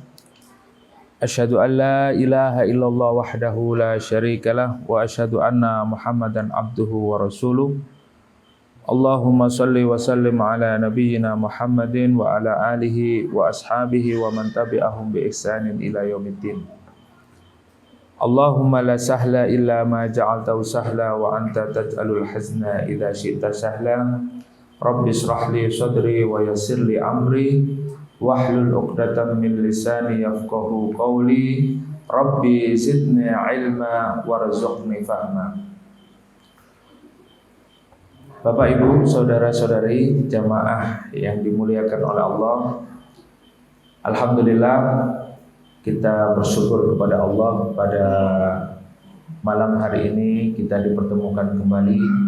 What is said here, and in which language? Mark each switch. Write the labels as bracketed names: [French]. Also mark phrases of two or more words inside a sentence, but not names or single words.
[Arabic] أشهد أن لا إله إلا الله وحده لا شريك له وأشهد أن محمدا عبده ورسوله. اللهم صل وسلم على نبينا محمد وعلى آله وأصحابه ومن تبعهم بإحسان إلى يوم الدين. اللهم لا سهل إلا ما جعلته سهلا وأنت تجعل الحزن إذا شئت سهلا. رب اشرح لي صدري ويسر لي أمري واحلل عقدة من لساني يفقهوا قولي. رب زدني علما وارزقني فهما. [Indonesian] Bapak Ibu, saudara-saudari jamaah yang dimuliakan oleh Allah, alhamdulillah kita bersyukur kepada Allah pada malam hari ini kita dipertemukan kembali,